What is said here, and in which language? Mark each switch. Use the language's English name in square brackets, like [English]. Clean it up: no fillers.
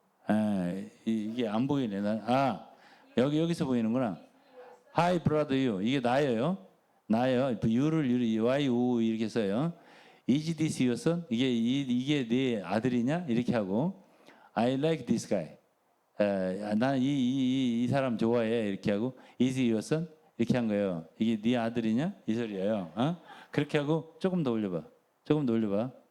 [Korean] 예, 이게 안 보이네. 여기서 보이는구나. [English] Hi, brother, you. [Korean] 이게 나예요. You를 Y-O 이렇게 써요. [English] Is this your son? [Korean] 이게 네 아들이냐? 이렇게 하고 [English] I like this guy. [Korean] 나는 이 사람 좋아해. 이렇게 하고 [English] Is he your son? [Korean] 이렇게 한 거예요. 이게 네 아들이냐? 이 소리예요. 그렇게 하고 조금 더 올려봐.